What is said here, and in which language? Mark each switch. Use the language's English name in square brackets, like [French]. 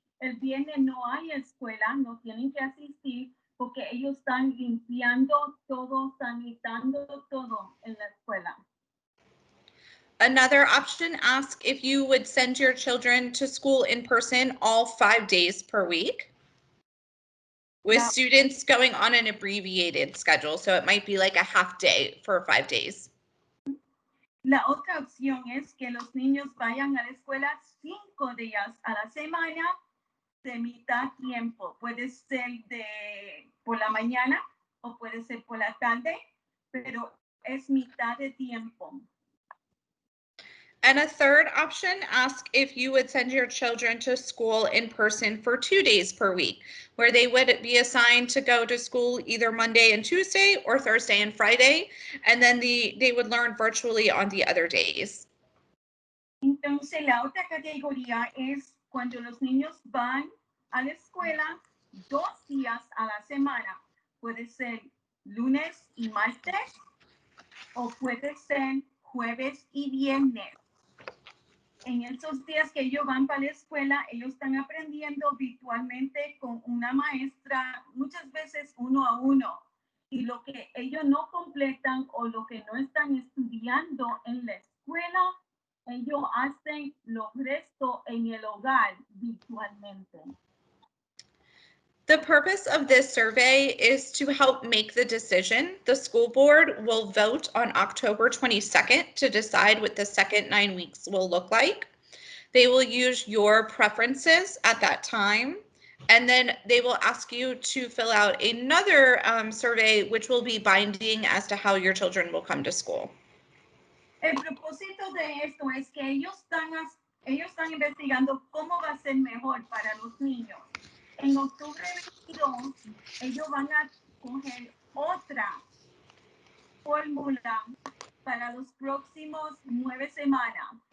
[Spanish] El viernes no hay escuela, no tienen que asistir porque ellos están limpiando todo, sanitando todo en la escuela. [English] Another option asks if you would send your children to school in person all 5 days per week, with students going on an abbreviated schedule. So it might be like a half day for 5 days. [Spanish] La otra opción es que los niños vayan a la escuela 5 días a la semana de mitad tiempo. Puede ser por la mañana o puede ser por la tarde, pero es mitad de tiempo. [English] And a third option asks if you would send your children to school in person for 2 days per week, where they would be assigned to go to school either Monday and Tuesday or Thursday and Friday, and then they would learn virtually on the other days. [Spanish] Entonces, la otra categoría es cuando los niños van a la escuela 2 días a la semana. Puede ser lunes y martes o puede ser jueves y viernes. En esos días que ellos van para la escuela, ellos están aprendiendo virtualmente con una maestra, muchas veces 1 a 1. Y lo que ellos no completan o lo que no están estudiando en la escuela, ellos hacen lo resto en el hogar virtualmente. [English] The purpose of this survey is to help make the decision. The school board will vote on October 22nd to decide what the second 9 weeks will look like. They will use your preferences at that time, and then they will ask you to fill out another survey, which will be binding as to how your children will come to school. [Spanish] El propósito de esto es que ellos están investigando cómo va a ser mejor para los niños. En octubre 22, ellos van a coger otra fórmula para los próximos 9 semanas.